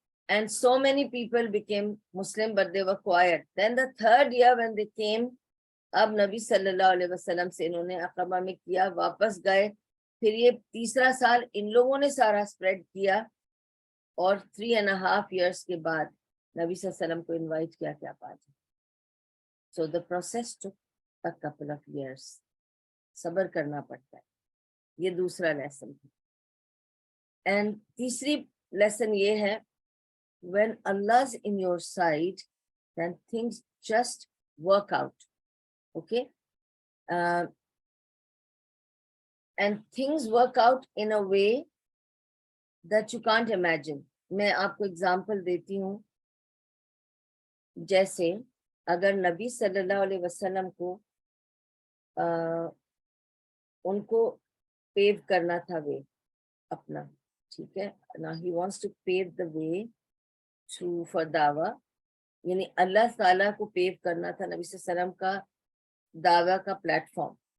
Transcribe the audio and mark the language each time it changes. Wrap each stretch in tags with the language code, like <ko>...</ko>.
<en>And so many people became Muslim, but they were quiet. Then the 3rd year when they came,</en> <hi>अब नबी सल्लल्लाहु अलैहि वसल्लम से इन्होंने अक़बा में किया, वापस गए. फिर ये 3रा साल इन लोगों ने सारा स्प्रेड किया, और 3.5 years के बाद नबी सल्लल्लाहु अलैहि वसल्लम को इनवाइट किया कि आप आ जाए.</hi> <en>So the process took a couple of years.</en> <hi>सब्र करना पड़ता है. ये दूसरा लेसन है. एंड तीसरी लेसन ये है,</hi> <en>when Allah's in your side, then things just work out. Okay. And things work out in a way that you can't imagine.</en> <hi>मैं आपको एग्जाम्पल देती हूँ. जैसे अगर नबी सल्लल्लाहु अलैहि वसल्लम को उनको पेव करना था वे अपना, ठीक है ना,</hi> <en>he wants to pave the way to for</en> <hi>दावा, यानी अल्लाह ताला को पेव करना था नबी सल्लल्लाहु अलैहि वसल्लम का दावा का प्लेटफॉर्म.</hi>